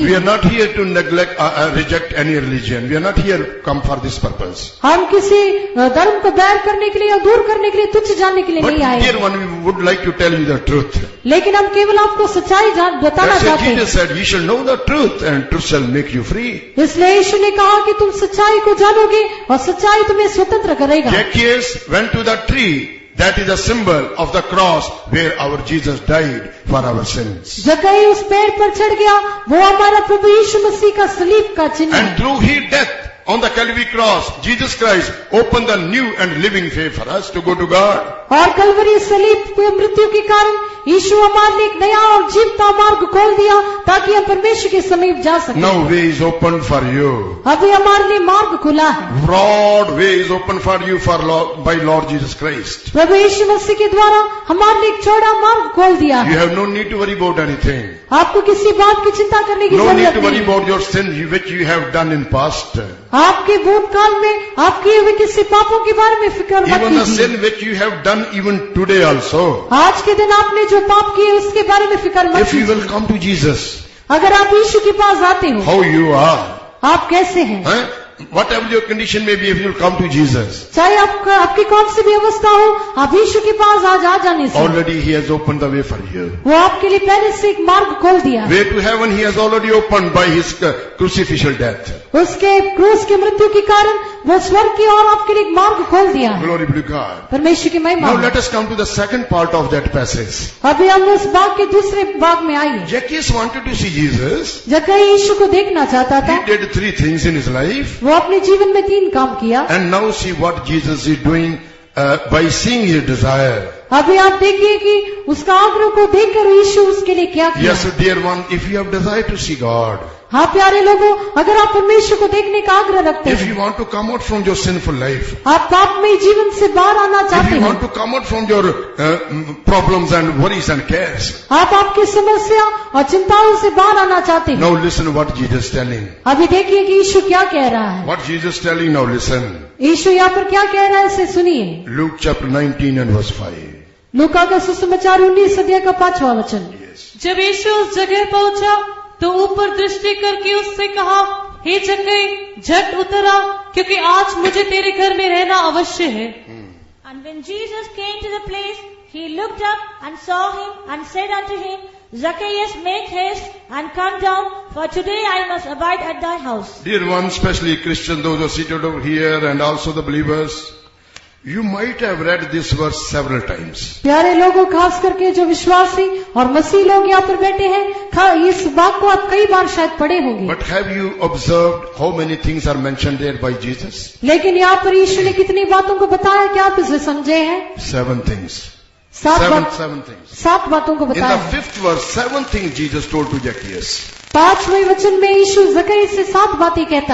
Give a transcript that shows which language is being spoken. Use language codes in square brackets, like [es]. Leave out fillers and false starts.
[en] We [hi] है। [en] are not here to reject any religion. We are not here come for this purpose. [hi] हम किसी धर्म को बैर करने के लिए या दूर करने के लिए, तुच्छ जानने के लिए [en] But [hi] नहीं आए, [en] dear one, we would like to tell you the truth. [hi] लेकिन हम केवल आपको सच्चाई बताना [en] That's why [hi] चाहते [en] Jesus [hi] हैं। [en] said, "You shall know the truth, and truth shall make you free." [hi] इसलिए यीशु ने कहा कि तुम सच्चाई को जानोगे और सच्चाई तुम्हें स्वतंत्र करेगा। [en] Zacchaeus went to the tree. That is a symbol of the cross where our Jesus died for our sins. [hi] जक्कई उस पेड़ पर चढ़ गया, वो हमारा प्रभु यीशु मसीह का सलीब का चिन्ह है। [en] And through his death on the Calvary cross, Jesus Christ opened the new and living way for us to go to God. [hi] और कलवरी सलीब की मृत्यु के कारण यीशु हमारे लिए एक नया और जीवता मार्ग खोल दिया, ताकि हम परमेश्वर के समीप जा सकें। [en] Now way is open for you. [hi] अभी हमारे लिए मार्ग खुला है। [en] Broad way is open for you by Lord Jesus Christ. [hi] प्रभु यीशु मसीह के द्वारा हमारे लिए एक चौड़ा मार्ग खोल दिया [en] You [hi] है। [en] have no need to worry about anything. [hi] आपको किसी बात की चिंता करने की [en] No need [hi] जरूरत [en] to worry [hi] नहीं। [en] about your sins which you have done in past. [hi] आपके भूतकाल में आप किए हुए किसी पापों के बारे में फिक्र मत [en] Even the [hi] कीजिए। [en] sin which you have done even today also. [hi] आज के दिन आपने जो पाप किए उसके बारे में फिक्र मत [en] If you will [hi] कीजिए। [en] come to Jesus, [hi] अगर आप यीशु के पास आते हो, [en] how you are, [hi] आप कैसे हैं, [en] whatever your condition may be, if you will come to Jesus, [hi] चाहे आपकी कौन सी भी अवस्था हो, आप यीशु के पास आज आ जाने से [en] already He has opened the way for you. [hi] वो आपके लिए पहले से एक मार्ग खोल दिया है। [en] Way to heaven He has already opened by His crucifixion death. [hi] उसके क्रूस की मृत्यु के कारण वो स्वर्ग की ओर आपके लिए एक मार्ग खोल दिया है। [en] Glory be to God. [hi] परमेश्वर की महिमा। [en] Now let us come to the second part of that passage. [hi] अभी हम उस भाग के दूसरे भाग में आइए। [en] Zacchaeus wanted to see Jesus. [hi] जक्कई यीशु को देखना चाहता था, [en] He did 3 things in his life. [hi] वो अपने जीवन में 3 काम किया। [en] And now see what Jesus is doing by seeing his desire. [hi] अभी आप देखिए कि उसका आग्रह को देखकर यीशु उसके लिए क्या किया। [en] Yes, dear one, if you have desire to see God, [hi] हाँ प्यारे लोगों, अगर आप परमेश्वर को देखने का आग्रह रखते [en] if [hi] हैं, [en] you want to come out from your sinful life, [hi] आप पापमय जीवन से बाहर आना [en] if [hi] चाहते [en] you want [hi] हैं, [en] to come out from your problems and worries and cares, [hi] आप आपकी समस्या और चिंताओं से बाहर आना चाहते हैं, [en] now listen what Jesus is telling. [hi] अभी देखिए कि यीशु क्या कह रहा है। [en] What Jesus is telling, now listen. [hi] यीशु यहाँ पर क्या कह रहा है, इसे सुनिए। [en] Luke chapter 19 and verse 5. [hi] लूका का सुसमाचार 19 अध्याय का 5वां वचन। [en] Yes. [hi] जब यीशु उस जगह पहुंचा तो ऊपर दृष्टि करके उससे कहा, हे जक्कई, झट उतर आ, क्योंकि आज मुझे तेरे घर में रहना अवश्य है। [en] And when Jesus came to the place, he looked up and saw him and said unto him, Zacchaeus, make haste and come down, for today I must abide at thy house. Dear one, especially Christians, those who are seated over here and also the believers, you might have read this verse several times. [hi] प्यारे लोगों, खास करके जो विश्वासी और मसीह लोग यहाँ पर बैठे हैं, इस बात को आप कई बार शायद पढ़े होंगे। [en] But have you observed how many things are mentioned there by Jesus? [hi] लेकिन यहाँ पर यीशु ने कितनी बातों को बताया, क्या आप इसे समझे हैं? [en] 7 things. [hi] सात [en] Seven things. [hi] सात बातों को [en] In [hi] बताया। [en] the 5th verse, 7 things Jesus told to Zacchaeus. [hi] 5वें वचन में यीशु जक्कई से 7 बातें कहता